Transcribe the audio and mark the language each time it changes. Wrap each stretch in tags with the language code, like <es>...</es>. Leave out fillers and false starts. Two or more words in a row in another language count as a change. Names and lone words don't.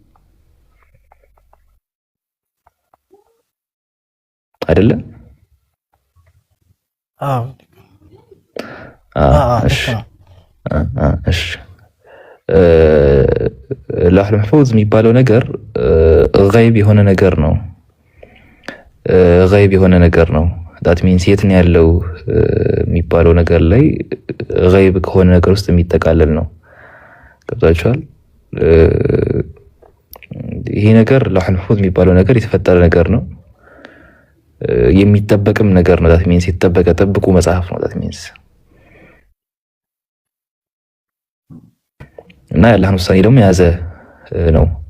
<am>አዎ እሺ እሺ</am> <ar>اللوح المحفوظ</ar> <am>የሚባለው ነገር ገይብ የሆነ ነገር ነው ገይብ የሆነ ነገር ነው</am> <en>that means</en> <am>የት ነው ያለው የሚባለው ነገር ላይ ገይብ ከሆነ ነገር ውስጥ የሚጠቃለል ነው ገብታችኋል ይሄ ነገር</am> <ar>اللوح المحفوظ</ar> <am>የሚባለው ነገር የተፈጠረ ነገር ነው የሚጠበቅም ነገር ነው</am> <en>that means</en> <am>የተጠበቀ ጥብቁ መጽሐፍ ነው</am> <en>that means</en> <am>እና የአላህን ውሳኔ ደግሞ የያዘ ነው</am>